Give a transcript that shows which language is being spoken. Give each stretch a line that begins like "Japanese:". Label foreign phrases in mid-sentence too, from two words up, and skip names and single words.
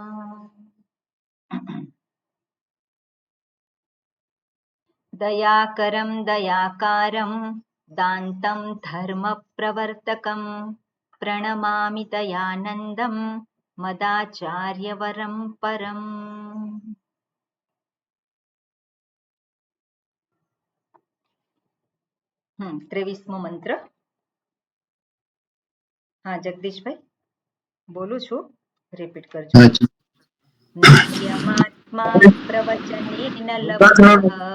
Sanskrit: दयाकरं दयाकारं दान्तं धर्मप्रवर्तकं, प्रणमामि दयानन्दं मदाचार्यवरं परम्।
Gujarati: 23મો મંત્ર. હા જગદીશભાઈ બોલું છું, રિપીટ કરજો.
Sanskrit: नित्यमात्मा प्रवचनेन लब्धः,